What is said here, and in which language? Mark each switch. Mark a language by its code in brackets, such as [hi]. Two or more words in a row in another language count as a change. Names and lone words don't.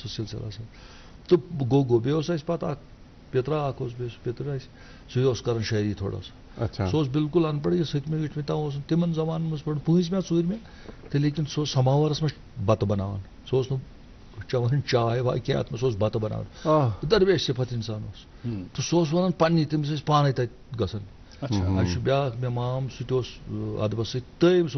[ks] سُہ سلسلہ آسان تہٕ گوٚو بیٚیہِ اوس اَسہِ پتہٕ اکھ پِترا اکھ اوس بیٚیہِ سُہ پِتٕر اَسہِ سُے اوس کران شٲعری [ur] تھوڑا سا [ks] سُہ اوس بالکل ان پڑھ یہِ سٔتمہِ ٲٹھمہِ تام اوس تِمن زمانن منٛز پڑھ 5مہِ 4مہِ تہٕ لیکن سُہ اوس سماوارس منٛز بتہٕ بناوان سُہ اوس نہٕ چٮ۪وان چاے واے کینٛہہ اتھ منٛز سُہ اوس بتہٕ بناوان دربیش صفت انسان اوس تہٕ سُہ اوس ونان پننی تٔمِس ٲسۍ پانے تتہِ گژھان اَسہِ چھُ بیٛاکھ مےٚ مام سُہ تہِ اوس ادبس سۭتۍ تٔمۍ سُہ